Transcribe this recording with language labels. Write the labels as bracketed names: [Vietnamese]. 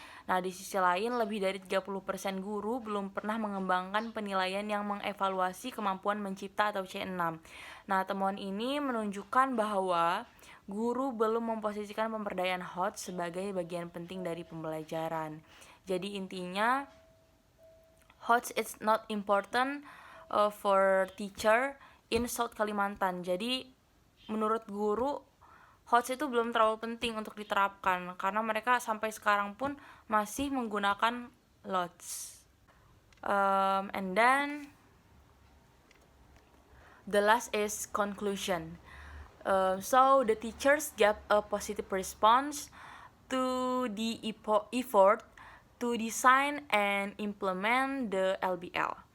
[Indonesian] Nah, di sisi lain, lebih dari 30% guru belum pernah mengembangkan penilaian yang mengevaluasi kemampuan mencipta atau C6. Nah, temuan ini menunjukkan bahwa guru belum memposisikan pemberdayaan HOTS sebagai bagian penting dari pembelajaran. Jadi intinya, [English] HOTS is not important for teacher in South Kalimantan. [Indonesian] Jadi menurut guru, HOTS itu belum terlalu penting untuk diterapkan karena mereka sampai sekarang pun masih menggunakan LOTS. [English] And then the last is conclusion. So the teachers gave a positive response to the effort to design and implement the LBL.